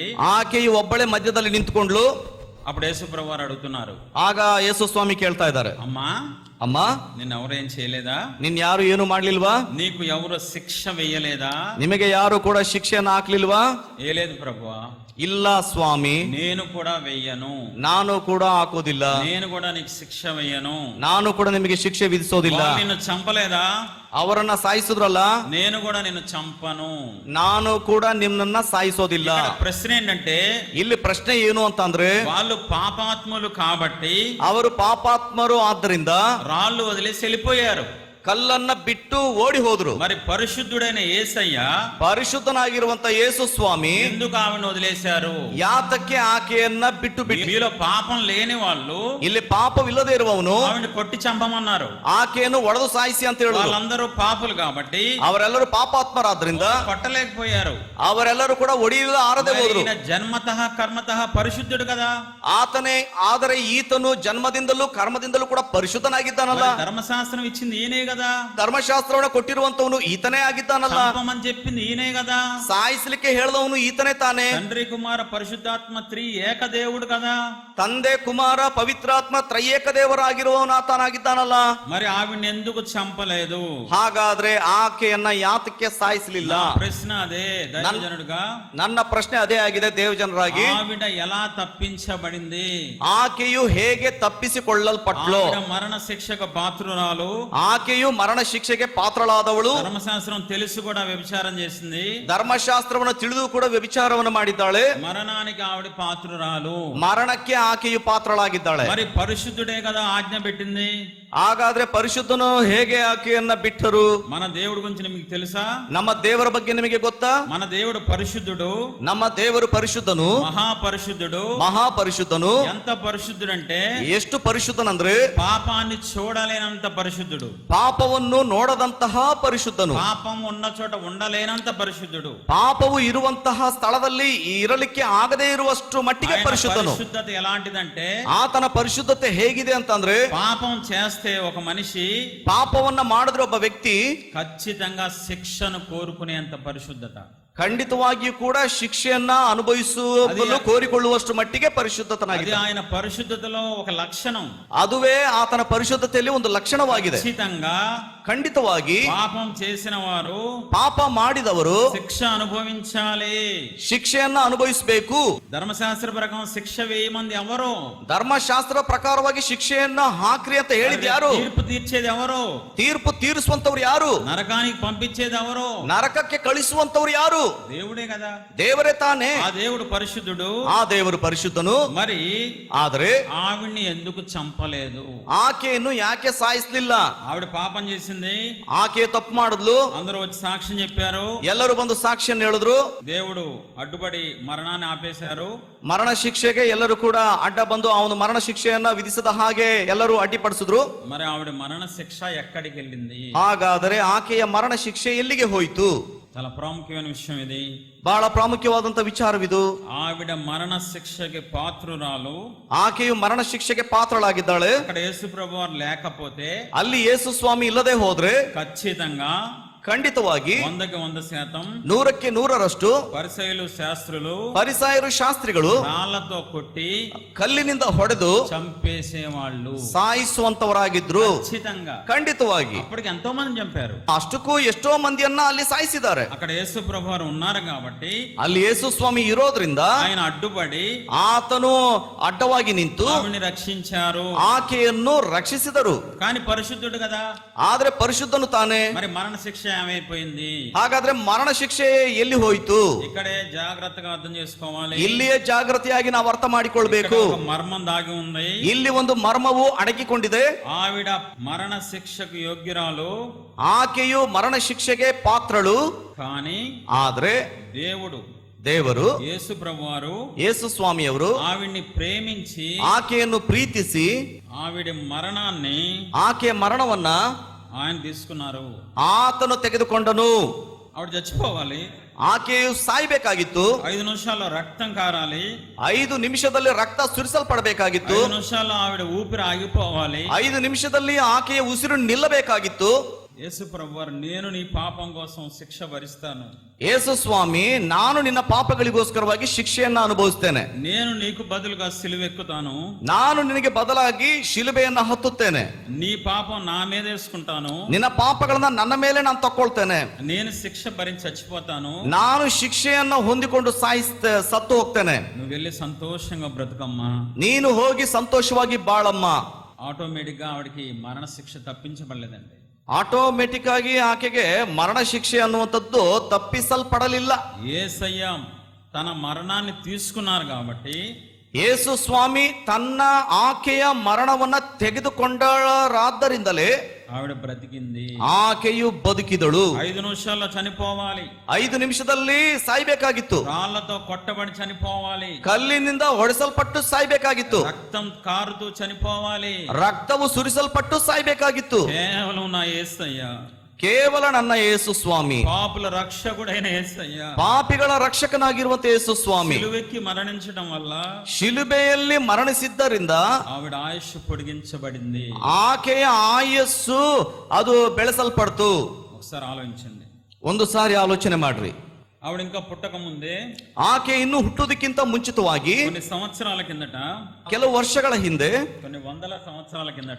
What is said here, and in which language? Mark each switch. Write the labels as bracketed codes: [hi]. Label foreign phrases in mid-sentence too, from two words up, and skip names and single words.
[kn] ಆಕೆಯು ಒಬ್ಬಳೆ ಮಧ್ಯದಲ್ಲಿ ನಿಂತ್ಕೊಂಡ್ಲು. [te] అప్పుడు యేసు ప్రభు వారు అడుగుతున్నారు, [kn] ಆಗ ಯೇಸು ಸ್ವಾಮಿ ಕೇಳ್ತಾ ಇದ್ದಾರೆ, [te] అమ్మా, [kn] ಅಮ್ಮ, [te] నిన్ను ఎవరేం చేయలేదా? [kn] ನಿನ್ ಯಾರು ಏನು ಮಾಡ್ಲಿಲ್ವಾ? [te] నీకు ఎవరు శిక్ష వేయలేదా? [kn] ನಿಮಗೆ ಯಾರು ಕೂಡ ಶಿಕ್ಷೆಯನ್ನು ಹಾಕ್ಲಿಲ್ವಾ? [te] వేయలేదు ప్రభువా. [kn] ಇಲ್ಲ ಸ್ವಾಮಿ, [te] నేను కూడా వెయ్యను, [kn] ನಾನು ಕೂಡ ಹಾಕೋದಿಲ್ಲ. [te] నేను కూడా నీకు శిక్ష వేయను. [kn] ನಾನು ಕೂಡ ನಿಮಗೆ ಶಿಕ್ಷೆ ವಿಧಿಸೋದಿಲ್ಲ. [te] వాళ్ళు నిన్ను చంపలేదా? [kn] ಅವರನ್ನ ಸಾಯಿಸಿದ್ರಲ್ಲ, [te] నేను కూడా నిన్ను చంపను. [kn] ನಾನು ಕೂಡ ನಿಮ್ಮನ್ನ ಸಾಯಿಸೋದಿಲ್ಲ. [te] ఇక్కడ ప్రశ్న ఏంటంటే, [kn] ಇಲ್ಲಿ ಪ್ರಶ್ನೆ ಏನು ಅಂತಂದ್ರೆ, [te] వాళ్ళు పాపాత్ములు కాబట్టి [kn] ಅವರು ಪಾಪಾತ್ಮರು ಆದ್ದರಿಂದ [te] రాళ్ళు వదిలేసి వెళ్ళిపోయారు. [kn] ಕಲ್ಲನ್ನ ಬಿಟ್ಟು ಓಡಿ ಹೋದ್ರು. [te] మరి పరిశుద్ధుడైన యేసయ్య [kn] ಪರಿಶುದ್ಧನಾಗಿರುವಂತ ಯೇಸು ಸ್ವಾಮಿ [te] ఎందుకు ఆమెను వదిలేశారు? [kn] ಯಾತಕ್ಕೆ ಆಕೆಯನ್ನ ಬಿಟ್ಟು ಬಿಟ್ಟು? [te] మీలో పాపం లేని వాళ్ళు [kn] ಇಲ್ಲಿ ಪಾಪವಿಲ್ಲದೆ ಇರುವವನು [te] ఆవిడ కొట్టి చంపమన్నారు. [kn] ಆಕೆಯನ್ನು ಒಡೆದು ಸಾಯಿಸಿ ಅಂತ ಹೇಳುದು. [te] వాళ్ళందరూ పాపులు కాబట్టి [kn] ಅವರೆಲ್ಲರೂ ಪಾಪಾತ್ಮರಾದ್ರಿಂದ [te] కొట్టలేకపోయారు. [kn] ಅವರೆಲ್ಲರೂ ಕೂಡ ಒಡೆಯಲು ಆರದೆ ಹೋದ್ರು. [te] జన్మతః కర్మతః పరిశుద్ధుడు కదా. [kn] ಆತನೇ, ಆದರೆ ಈತನು ಜನ್ಮದಿಂದಲೂ ಕರ್ಮದಿಂದಲೂ ಕೂಡ ಪರಿಶುದ್ಧನಾಗಿದ್ದಾನಲ್ಲ. [te] ధర్మశాస్త్రం ఇచ్చింది ఈయనే కదా. [kn] ಧರ್ಮಶಾಸ್ತ್ರವನ್ನ ಕೊಟ್ಟಿರುವಂತವನು ಈತನೇ ಆಗಿದ್ದಾನಲ್ಲ. [te] చంపమని చెప్పింది ఈయనే కదా. [kn] ಸಾಯಿಸಲಿಕ್ಕೆ ಹೇಳಿದವನು ಈತನೇ ತಾನೇ. [te] తండ్రి కుమార పరిశుద్ధాత్మ త్రి ఏకదేవుడు కదా. [kn] ತಂದೆ ಕುಮಾರ ಪವಿತ್ರಾತ್ಮ ತ್ರಯೇಕ ದೇವರಾಗಿರುವವನು ಆತನಾಗಿದ್ದಾನಲ್ಲ. [te] మరి ఆవిడ్ని ఎందుకు చంపలేదు? [kn] ಹಾಗಾದ್ರೆ ಆಕೆಯನ್ನ ಯಾತಕ್ಕೆ ಸಾಯಿಸಲಿಲ್ಲ? [te] ప్రశ్న అదే దైవజనుడుగా. [kn] ನನ್ನ ಪ್ರಶ್ನೆ ಅದೇ ಆಗಿದೆ ದೇವಜನರಾಗಿ. [te] ఆవిడ ఎలా తప్పించబడింది? [kn] ಆಕೆಯು ಹೇಗೆ ತಪ್ಪಿಸಿಕೊಳ್ಳಲ್ಪಟ್ಲು? [te] మరణ శిక్షకు పాత్రురాలు. [kn] ಆಕೆಯು ಮರಣ ಶಿಕ್ಷೆಗೆ ಪಾತ್ರಳಾದವಳು. [te] ధర్మశాస్త్రం తెలిసి కూడా వ్యభిచారం చేసింది. [kn] ಧರ್ಮಶಾಸ್ತ್ರವನ್ನು ತಿಳಿದು ಕೂಡ ವ್ಯಭಿಚಾರವನ್ನು ಮಾಡಿದ್ದಾಳೆ. [te] మరణానికి ఆవిడ పాత్రురాలు. [kn] ಮರಣಕ್ಕೆ ಆಕೆಯು ಪಾತ್ರಳಾಗಿದ್ದಾಳೆ. [te] మరి పరిశుద్ధుడే కదా ఆజ్ఞ పెట్టింది. [kn] ಹಾಗಾದ್ರೆ ಪರಿಶುದ್ಧನು ಹೇಗೆ ಆಕೆಯನ್ನ ಬಿಟ್ಟರು? [te] మన దేవుడి గురించి మీకు తెలుసా? [kn] ನಮ್ಮ ದೇವರ ಬಗ್ಗೆ ನಿಮಗೆ ಗೊತ್ತಾ? [te] మన దేవుడు పరిశుద్ధుడు. [kn] ನಮ್ಮ ದೇವರು ಪರಿಶುದ್ಧನು, [te] మహాపరిశుద్ధుడు. [kn] ಮಹಾಪರಿಶುದ್ಧನು. [te] ఎంత పరిశుద్ధుడంటే [kn] ಎಷ್ಟು ಪರಿಶುದ್ಧನಂದ್ರೆ [te] పాపాన్ని చూడలేనంత పరిశుద్ధుడు. [kn] ಪಾಪವನ್ನು ನೋಡದಂತಹ ಪರಿಶುದ್ಧನು. [te] పాపం ఉన్న చోట ఉండలేనంత పరిశుద్ధుడు. [kn] ಪಾಪವು ಇರುವಂತಹ ಸ್ಥಳದಲ್ಲಿ ಇರಲಿಕ್ಕೆ ಆಗದೇ ಇರುವಷ್ಟು ಮಟ್ಟಿಗೆ ಪರಿಶುದ್ಧನು. [te] పరిశుద్ధత ఎలాంటిదంటే, [kn] ಆತನ ಪರಿಶುದ್ಧತೆ ಹೇಗಿದೆ ಅಂತಂದ್ರೆ, [te] పాపం చేస్తే ఒక మనిషి [kn] ಪಾಪವನ್ನ ಮಾಡಿದ್ರೆ ಒಬ್ಬ ವ್ಯಕ್ತಿ [te] ఖచ్చితంగా శిక్షను కోరుకునేంత పరిశుద్ధత. [kn] ಖಂಡಿತವಾಗಿಯೂ ಕೂಡ ಶಿಕ್ಷೆಯನ್ನ ಅನುಭವಿಸುವ ಕೋರಿಕೊಳ್ಳುವಷ್ಟು ಮಟ್ಟಿಗೆ ಪರಿಶುದ್ಧತನಾಗಿದೆ. [te] ఆయన పరిశుద్ధతలో ఒక లక్షణం. [kn] ಅದುವೇ ಆತನ ಪರಿಶುದ್ಧತೆಯಲ್ಲಿ ಒಂದು ಲಕ್ಷಣವಾಗಿದೆ. [te] ఖచ్చితంగా [kn] ಖಂಡಿತವಾಗಿ [te] పాపం చేసిన వారు [kn] ಪಾಪ ಮಾಡಿದವರು [te] శిక్ష అనుభవించాలి. [kn] ಶಿಕ್ಷೆಯನ್ನ ಅನುಭವಿಸಬೇಕು. [te] ధర్మశాస్త్ర ప్రకారం శిక్ష వేయమంది ఎవరు? [kn] ಧರ್ಮಶಾಸ್ತ್ರ ಪ್ರಕಾರವಾಗಿ ಶಿಕ್ಷೆಯನ್ನ ಹಾಕ್ರಿ ಅಂತ ಹೇಳಿದ್ ಯಾರು? [te] తీర్పు తీర్చేది ఎవరు? [kn] ತೀರ್ಪು ತೀರಿಸುವಂತವ್ರು ಯಾರು? [te] నరకానికి పంపించేది ఎవరు? [kn] ನರಕಕ್ಕೆ ಕಳಿಸುವಂತವ್ರು ಯಾರು? [te] దేవుడే కదా. [kn] ದೇವರೇ ತಾನೇ. [te] ఆ దేవుడు పరిశుద్ధుడు. [kn] ಆ ದೇವರು ಪರಿಶುದ್ಧನು. [te] మరి [kn] ಆದ್ರೆ [te] ఆవిడ్ని ఎందుకు చంపలేదు? [kn] ಆಕೆಯನ್ನು ಯಾಕೆ ಸಾಯಿಸ್ಲಿಲ್ಲ? [te] ఆవిడ పాపం చేసింది, [kn] ಆಕೆ ತಪ್ಪು ಮಾಡಿದ್ಲು, [te] అందరూ వచ్చి సాక్ష్యం చెప్పారు, [kn] ಎಲ್ಲರೂ ಬಂದು ಸಾಕ್ಷಿಯನ್ನು ಹೇಳಿದ್ರು, [te] దేవుడు అడ్డుపడి మరణాన్ని ఆపేశారు. [kn] ಮರಣ ಶಿಕ್ಷೆಗೆ ಎಲ್ಲರೂ ಕೂಡ ಅಡ್ಡ ಬಂದು ಅವನು ಮರಣ ಶಿಕ್ಷೆಯನ್ನ ವಿಧಿಸದ ಹಾಗೆ ಎಲ್ಲರೂ ಅಡ್ಡಿಪಡಿಸಿದ್ರು. [te] మరి ఆవిడ మరణ శిక్ష ఎక్కడికి వెళ్ళింది? [kn] ಹಾಗಾದರೆ ಆಕೆಯ ಮರಣ ಶಿಕ್ಷೆ ಎಲ್ಲಿಗೆ ಹೋಯಿತು? [te] చాలా ప్రాముఖ్యమైన విషయం ఇది. [kn] ಬಹಳ ಪ್ರಾಮುಖ್ಯವಾದಂತ ವಿಚಾರವಿದು. [te] ఆవిడ మరణ శిక్షకి పాత్రురాలు. [kn] ಆಕೆಯು ಮರಣ ಶಿಕ್ಷೆಗೆ ಪಾತ್ರಳಾಗಿದ್ದಾಳೆ. [te] అక్కడ యేసు ప్రభువారు లేకపోతే, [kn] ಅಲ್ಲಿ ಯೇಸು ಸ್ವಾಮಿ ಇಲ್ಲದೆ ಹೋದ್ರೆ [te] ఖచ్చితంగా [kn] ಖಂಡಿತವಾಗಿ 100% 100ಕ್ಕೆ 100ರಷ್ಟು [te] పరిసయ్యులు శాస్త్రులు [kn] ಫರಿಸಾಯರು ಶಾಸ್ತ್ರಿಗಳು [te] రాళ్లతో కొట్టి [kn] ಕಲ್ಲಿನಿಂದ ಹೊಡೆದು [te] చంపేసేవాళ్ళు, [kn] ಸಾಯಿಸುವಂತವರಾಗಿದ್ರು. [te] ఖచ్చితంగా. [kn] ಖಂಡಿತವಾಗಿ [te] అప్పటికి ఎంతో మంది చంపారు. [kn] ಅಷ್ಟಕ್ಕೂ ಎಷ್ಟೋ ಮಂದಿಯನ್ನ ಅಲ್ಲಿ ಸಾಯಿಸಿದ್ದಾರೆ. [te] అక్కడ యేసు ప్రభువారు ఉన్నారు కాబట్టి [kn] ಅಲ್ಲಿ ಯೇಸು ಸ್ವಾಮಿ ಇರೋದ್ರಿಂದ [te] ఆయన అడ్డుపడి [kn] ಆತನು ಅಡ್ಡವಾಗಿ ನಿಂತು [te] ఆవిడ్ని రక్షించారు. [kn] ಆಕೆಯನ್ನು ರಕ್ಷಿಸಿದರು. [te] కానీ పరిశుద్ధుడు కదా. [kn] ಆದ್ರೆ ಪರಿಶುದ್ಧನು ತಾನೇ. [te] మరి మరణ శిక్ష ఏమైపోయింది? [kn] ಹಾಗಾದ್ರೆ ಮರಣ ಶಿಕ್ಷೆ ಎಲ್ಲಿ ಹೋಯಿತು? [te] ఇక్కడే జాగ్రత్తగా అర్థం చేసుకోవాలి. [kn] ಇಲ್ಲಿಯೇ ಜಾಗೃತಿಯಾಗಿ ನಾವು ಅರ್ಥ ಮಾಡಿಕೊಳ್ಬೇಕು. [te] ఇక్కడ ఒక మర్మం దాగి ఉంది. [kn] ಇಲ್ಲಿ ಒಂದು ಮರ್ಮವು ಅಡಗಿಕೊಂಡಿದೆ. [te] ఆవిడ మరణ శిక్షకు యోగ్యురాలు, [kn] ಆಕೆಯು ಮರಣ ಶಿಕ್ಷೆಗೆ ಪಾತ್ರಳು. [te] కానీ [kn] ಆದ್ರೆ ದೇವರು [te] యేసు ప్రభువారు [kn] ಯೇಸು ಸ್ವಾಮಿಯವರು [te] ఆవిడ్ని ప్రేమించి [kn] ಆಕೆಯನ್ನು ಪ್ರೀತಿಸಿ [te] ఆవిడ మరణాన్ని, [kn] ಆಕೆಯ ಮರಣವನ್ನ [te] ఆయన తీసుకున్నారు. [kn] ಆತನು ತೆಗೆದುಕೊಂಡನು. [te] ఆవిడ చచ్చిపోవాలి. [kn] ಆಕೆಯು ಸಾಯ್ಬೇಕಾಗಿತ್ತು. [te] 5 నిమిషాల్లో రక్తం కారాలి. [kn] 5 ನಿಮಿಷದಲ್ಲಿ ರಕ್ತ ಸುರಿಸಲ್ಪಡಬೇಕಾಗಿತ್ತು. [te] 5 నిమిషాల్లో ఆవిడ ఊపిరి ఆగిపోవాలి. [kn] 5 ನಿಮಿಷದಲ್ಲಿ ಆಕೆಯ ಉಸಿರು ನಿಲ್ಲಬೇಕಾಗಿತ್ತು. [te] యేసు ప్రభువారు, నేను నీ పాపం కోసం శిక్ష భరిస్తాను. [kn] ಯೇಸು ಸ್ವಾಮಿ, ನಾನು ನಿನ್ನ ಪಾಪಗಳಿಗೋಸ್ಕರವಾಗಿ ಶಿಕ್ಷೆಯನ್ನ ಅನುಭವಿಸ್ತೇನೆ. [te] నేను నీకు బదులుగా సిలువెక్కుతాను. [kn] ನಾನು ನಿನಗೆ ಬದಲಾಗಿ ಶಿಲುಬೆಯನ್ನ ಹತ್ತುತ್ತೇನೆ. [te] నీ పాపం నా మీద వేసుకుంటాను. [kn] ನಿನ್ನ ಪಾಪಗಳನ್ನ ನನ್ನ ಮೇಲೆ ನಾನು ತಕೊಳ್ತೇನೆ. [te] నేను శిక్ష భరించి చచ్చిపోతాను. [kn] ನಾನು ಶಿಕ್ಷೆಯನ್ನ ಹೊಂದಿಕೊಂಡು ಸತ್ತು ಹೋಗ್ತೇನೆ. [te] నువ్వు వెళ్ళి సంతోషంగా బ్రతుకమ్మా. [kn] ನೀನು ಹೋಗಿ ಸಂತೋಷವಾಗಿ ಬಾಳಮ್ಮ. [te] ఆటోమేటిక్ గా ఆవిడకి మరణ శిక్ష తప్పించబడలేదండి. [kn] ಆಟೋಮೆಟಿಕ್ ಆಗಿ ಆಕೆಗೆ ಮರಣ ಶಿಕ್ಷೆ ಅನ್ನುವಂಥದ್ದು ತಪ್ಪಿಸಲ್ಪಡಲಿಲ್ಲ. [te] యేసయ్య తన మరణాన్ని తీసుకున్నారు కాబట్టి, [kn] ಯೇಸು ಸ್ವಾಮಿ ತನ್ನ ಆಕೆಯ ಮರಣವನ್ನ ತೆಗೆದುಕೊಂಡರಾದ್ದರಿಂದಲೇ [te] ఆవిడ బ్రతికింది. [kn] ಆಕೆಯು ಬದುಕಿದಳು. [te] 5 నిమిషాల్లో చనిపోవాలి. [kn] 5 ನಿಮಿಷದಲ್ಲಿ ಸಾಯ್ಬೇಕಾಗಿತ್ತು. [te] రాళ్లతో కొట్టబడి చనిపోవాలి. [kn] ಕಲ್ಲಿನಿಂದ ಹೊಡೆಸಲ್ಪಟ್ಟು ಸಾಯ್ಬೇಕಾಗಿತ್ತು. [te] రక్తం కారుతూ చనిపోవాలి. [kn] ರಕ್ತವು ಸುರಿಸಲ್ಪಟ್ಟು ಸಾಯ್ಬೇಕಾಗಿತ್ತು. [te] కేవలం నా యేసయ్య, [kn] ಕೇವಲ ನನ್ನ ಯೇಸು ಸ್ವಾಮಿ, [te] పాపుల రక్షకుడైన యేసయ్య, [kn] ಪಾಪಿಗಳ ರಕ್ಷಕನಾಗಿರುವಂತ ಯೇಸು ಸ್ವಾಮಿ [te] సిలువెక్కి మరణించడం వల్ల [kn] ಶಿಲುಬೆಯಲ್ಲಿ ಮರಣಿಸಿದ್ದರಿಂದ [te] ఆవిడ ఆయుష్ పొడిగించబడింది. [kn] ಆಕೆಯ ಆಯಸ್ಸು ಅದು ಬೆಳೆಸಲ್ಪಡ್ತು. [te] ఒకసారి ఆలోచించండి. [kn] ಒಂದು ಸಾರಿ ಆಲೋಚನೆ ಮಾಡ್ರಿ. [te] ఆవిడ ఇంకా పుట్టక ముందే, [kn] ಆಕೆ ಇನ್ನು ಹುಟ್ಟುವುದಕ್ಕಿಂತ ಮುಂಚಿತವಾಗಿ [te] కొన్ని సంవత్సరాల కిందట, [kn] ಕೆಲವು ವರ್ಷಗಳ ಹಿಂದೆ, [te] కొన్ని వందల సంవత్సరాల కిందట,